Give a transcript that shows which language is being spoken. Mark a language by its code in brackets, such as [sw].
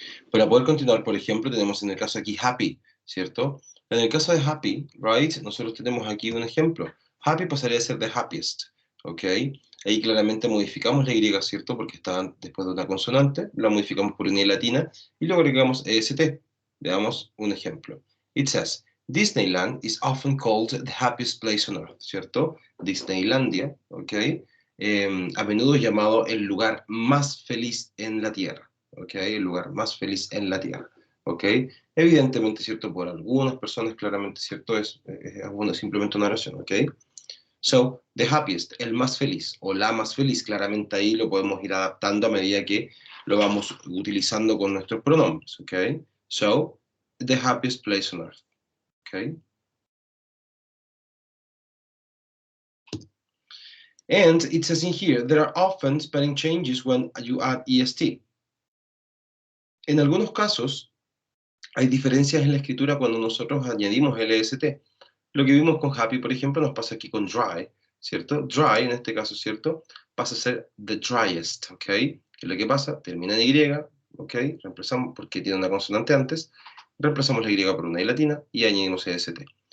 [es] Para poder continuar, por ejemplo, tenemos en el caso aquí happy, ¿cierto? En el caso de happy, right, nosotros tenemos aquí un ejemplo. Happy pasaría a ser the happiest, ¿ok? Ahí claramente modificamos la Y, ¿cierto? Porque está después de una consonante, la modificamos por una I latina y luego agregamos EST. Veamos un ejemplo. [en] It says, Disneyland is often called the happiest place on earth, ¿cierto? [es] Disneylandia, ¿ok? A menudo es llamado el lugar más feliz en la Tierra. ¿Ok? El lugar más feliz en la Tierra, ¿ok? Evidentemente, ¿cierto? Por algunas personas, claramente, ¿cierto? Es simplemente una oración, ¿ok? So, the happiest, el más feliz, o la más feliz, claramente ahí lo podemos ir adaptando a medida que lo vamos utilizando con nuestros pronombres, ¿ok? [en] So, the happiest place on earth, ¿ok? And it says in here, there are often spelling changes when you add est. [es] En algunos casos, hay diferencias en la escritura cuando nosotros añadimos el EST. Lo que vimos con happy, por ejemplo, nos pasa aquí con dry, ¿cierto? Dry, en este caso, ¿cierto?, pasa a ser the driest, ¿ok? ¿Qué es lo que pasa? Termina en Y, ¿ok? Reemplazamos, porque tiene una consonante antes, reemplazamos la Y por una I latina y añadimos EST.